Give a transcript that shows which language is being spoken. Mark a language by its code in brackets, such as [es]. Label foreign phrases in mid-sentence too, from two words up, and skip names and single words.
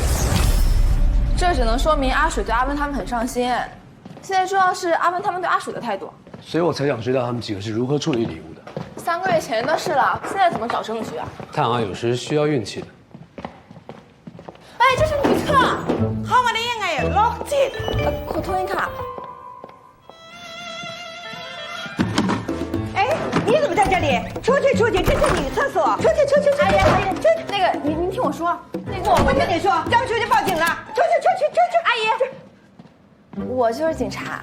[zh] 这只能说明阿水对阿温他们很上心。现在重要是阿温他们对阿水的态度。所以我才想知道他们几个是如何处理礼物的。 3个月前的事了，现在怎么找证据啊？探案有时需要运气的。哎，这是女厕， [th] เข้ามาได้ยังไงโรคจิต ขอโทษค่ะ。 [zh] 哎，你怎么在这里？出去，出去，这是女厕所。出去，出去，出去！阿姨，阿姨，这那个，您听我说，那个我不听你说，再不出去报警了。出去，出去，出去！阿姨，我就是警察。